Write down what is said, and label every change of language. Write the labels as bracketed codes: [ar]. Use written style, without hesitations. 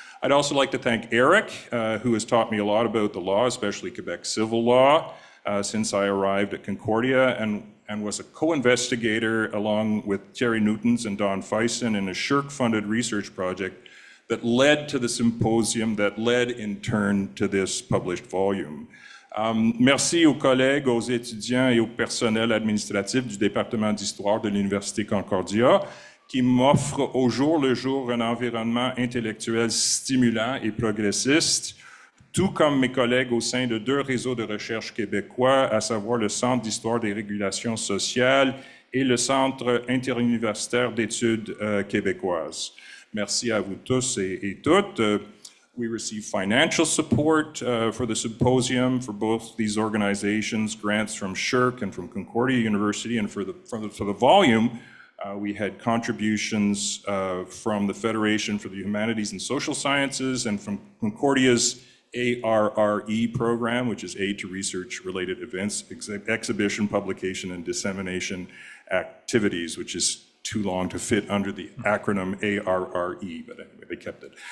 [en] I'd also like to thank Eric, who has taught me a lot about the law, especially Quebec civil law, since I arrived at Concordia, and was a co-investigator along with Thierry Newtons and Don Fison in a SSHRC-funded research project that led to the symposium that led in turn to this published volume. [fr] Merci aux collègues, aux étudiants et au personnel administratif du département d'histoire de l'Université Concordia qui m'offrent au jour le jour un environnement intellectuel stimulant et progressiste, tout comme mes collègues au sein de 2 réseaux de recherche québécois, à savoir le Centre d'histoire des régulations sociales et le Centre interuniversitaire d'études québécoises. Merci à vous tous et toutes. [en] We receive financial support for the symposium for both these organizations, grants from SSHRC and from Concordia University, and for the volume, we had contributions from the Federation for the Humanities and Social Sciences and from Concordia's ARRE program, which is Aid to Research-Related Events, Exhibition, Publication, and Dissemination Activities, which is too long to fit under the acronym ARRE, but anyway, they kept it.